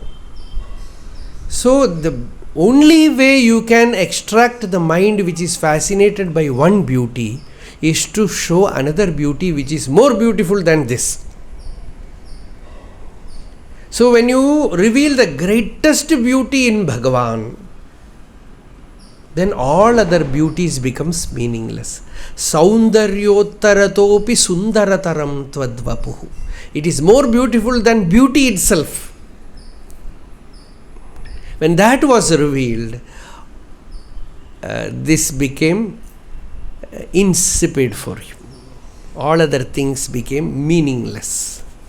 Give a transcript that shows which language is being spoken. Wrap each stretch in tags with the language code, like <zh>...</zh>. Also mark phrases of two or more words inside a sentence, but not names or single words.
<en>So the only way you can extract the mind which is fascinated by one beauty is to show another beauty which is more beautiful than this. So when you reveal the greatest beauty in Bhagavan, then all other beauties becomes meaningless.</en> <sa>Saundaryotaratopi sundarataram tvadvapuhu.</sa> <en>It is more beautiful than beauty itself. When that was revealed, this became insipid for him. All other things became meaningless.</en>